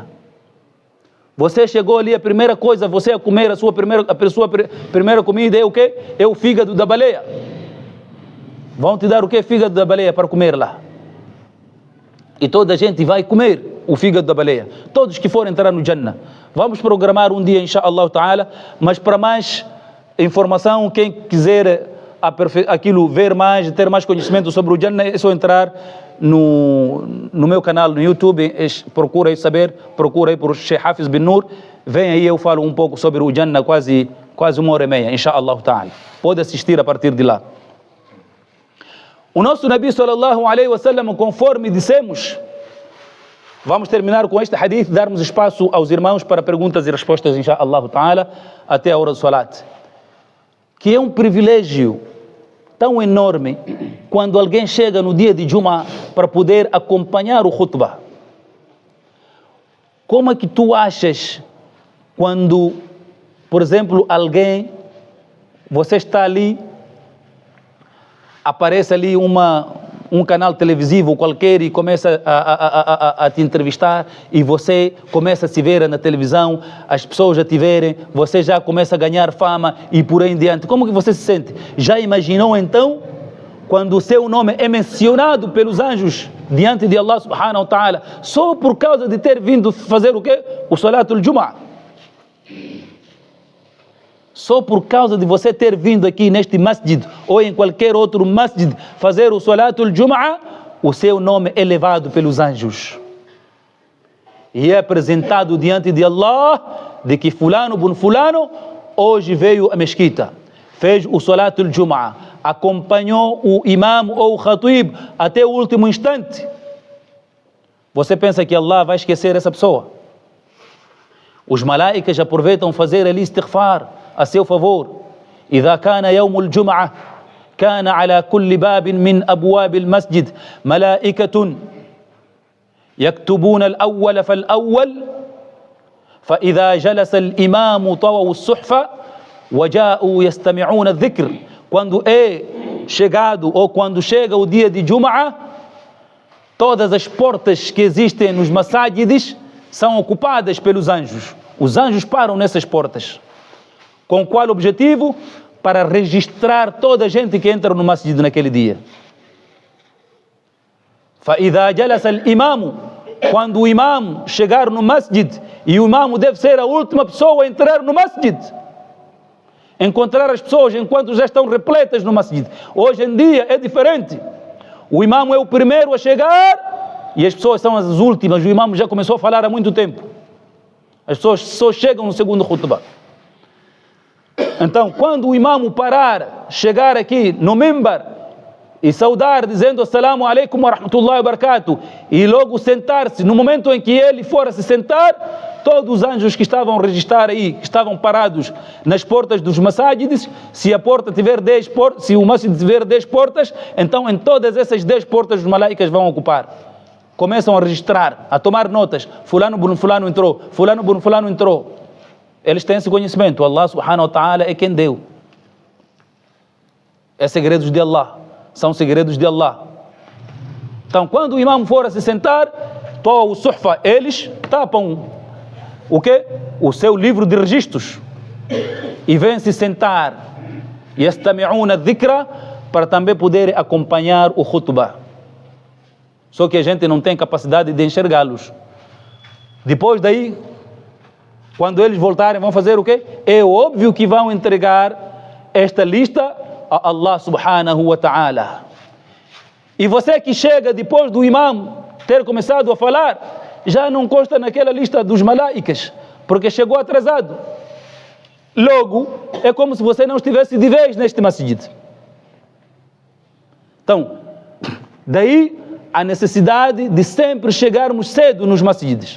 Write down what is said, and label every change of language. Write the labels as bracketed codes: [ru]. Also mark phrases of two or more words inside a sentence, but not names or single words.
[pt] Você chegou ali, a primeira coisa, você a comer a sua primeira comida é o quê? É o fígado da baleia. Vão te dar o quê? Fígado da baleia para comer lá. E toda a gente vai comer o fígado da baleia. Todos que forem entrar no Jannah. Vamos programar um dia, [ar] إن شاء الله تعالى, [pt] mas para mais informação, quem quiser aquilo, ver mais, ter mais conhecimento sobre o Jannah, é só entrar no meu canal no YouTube, procura aí saber, procura aí por Sheikh Hafiz bin Nur, vem aí, eu falo um pouco sobre o Jannah, quase 1h30, [ar] إن شاء الله تعالى. [pt] Pode assistir a partir de lá. O nosso Nabi [ar] صلى الله عليه وسلم, [pt] conforme dissemos, vamos terminar com este hadith, darmos espaço aos irmãos para perguntas e respostas, [ar] إن شاء الله تعالى, [pt] até a hora do salat. Que é um privilégio tão enorme quando alguém chega no dia de Jumu'ah para poder acompanhar o khutbah. Como é que tu achas quando, por exemplo, você está ali, aparece ali um canal televisivo qualquer e começa a te entrevistar e você começa a se ver na televisão, as pessoas já te verem, você já começa a ganhar fama e por aí em diante. Como que você se sente? Já imaginou então quando o seu nome é mencionado pelos anjos diante de Allah [ar] سبحانه وتعالى [pt] só por causa de ter vindo fazer o quê? O [ar] صلاة الجمعة. [pt] Só por causa de você ter vindo aqui neste masjid ou em qualquer outro masjid fazer o [ar] صلاة الجمعة, [pt] o seu nome é elevado pelos anjos. E é apresentado diante de Allah de que fulano bun fulano hoje veio à mesquita, fez o [ar] صلاة الجمعة, [pt] acompanhou o imam ou o khatib até o último instante. Você pensa que Allah vai esquecer essa pessoa? Os malaicas aproveitam fazer ali istighfar a seu favor. [ar] إذا كان يوم الجمعة كان على كل باب من أبواب المسجد ملائكة يكتبون الأول فالأول فإذا جلس الإمام طووا الصحف وجاءوا يستمعون الذكر. [pt] Quando é chegado ou quando chega o dia de Jumu'ah, todas as portas que existem nos masajides são ocupadas pelos anjos. Os anjos param nessas portas. Com qual objetivo? Para registrar toda a gente que entra no masjid naquele dia. [ar] فَإِذَا جَلَسَ الْإِمَامُ, [pt] quando o imam chegar no masjid, e o imam deve ser a última pessoa a entrar no masjid, encontrar as pessoas enquanto já estão repletas no masjid. Hoje em dia é diferente. O imam é o primeiro a chegar e as pessoas são as últimas. O imam já começou a falar há muito tempo. As pessoas só chegam no segundo khutbah. Então, quando o imam parar, chegar aqui no mimbar e saudar dizendo [ar] السلام عليكم ورحمة الله وبركاته [pt] e logo sentar-se, no momento em que ele for a se sentar, todos os anjos que estavam a registrar aí, que estavam parados nas portas dos masajides, se a porta tiver 10 portas, se o masjid tiver 10 portas, então em todas essas 10 portas os malaicas vão ocupar. Começam a registrar, a tomar notas. Fulano bun fulano entrou, fulano bun fulano entrou. Eles têm esse conhecimento. Allah [ar] سبحانه وتعالى [pt] é quem deu. É segredos de Allah. São segredos de Allah. Então, quando o imam for a se sentar, toa o suhfa, eles tapam o quê? O seu livro de registros. E vêm se sentar. [ar] يستمعون الذكر, [pt] para também poder acompanhar o khutbah. Só que a gente não tem capacidade de enxergá-los. Depois daí, quando eles voltarem, vão fazer o quê? É óbvio que vão entregar esta lista a Allah [ar] سبحانه وتعالى. [pt] E você que chega depois do imam ter começado a falar, já não consta naquela lista dos malaicas, porque chegou atrasado. Logo, é como se você não estivesse de vez neste masjid. Então, daí a necessidade de sempre chegarmos cedo nos masjids.